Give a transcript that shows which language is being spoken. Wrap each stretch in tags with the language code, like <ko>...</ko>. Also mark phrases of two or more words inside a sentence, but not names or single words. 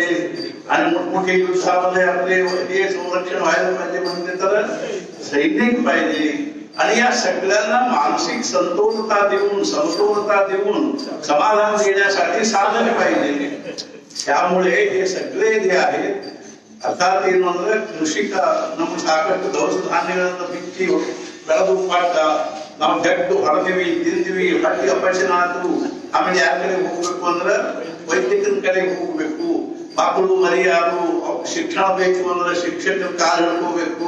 <mr>आणि मोठमोठ्या युद्धामध्ये आपले हे संरक्षण व्हायला पाहिजे म्हणजे तर सैनिक पाहिजे. आणि या सगळ्यांना मानसिक संतोषता देऊन, समतोलता देऊन समाधान देण्यासाठी साधन पाहिजे. त्यामुळे हे सगळे जे आहेत</mr> <kn>ಅರ್ಥಾತ್ ಏನು ಅಂದ್ರೆ ಕೃಷಿಕ ನಮ್ಮ ಸಾಕಷ್ಟು ದವಸ ಧಾನ್ಯಗಳನ್ನ ಬಿತ್ತಿ ಬೆಳೆದು ಪಾಠ ನಾವು ಗಟ್ಟು ಹೊಡೆದಿವಿ, ತಿಂದಿವಿ, ಹೊಟ್ಟೆ ಅಪಚನ ಆಯ್ತು. ಆಮೇಲೆ ಯಾರ ಕಡೆ ಹೋಗ್ಬೇಕು ಅಂದ್ರೆ ವೈದ್ಯಕನ ಕಡೆಗೆ ಹೋಗ್ಬೇಕು. ಮಕ್ಕಳು ಮರಿಯಾರು ಶಿಕ್ಷಣ ಬೇಕು ಅಂದ್ರೆ ಶಿಕ್ಷಕರ ಕಾಲು ಹಿಡ್ಕೋಬೇಕು.</kn>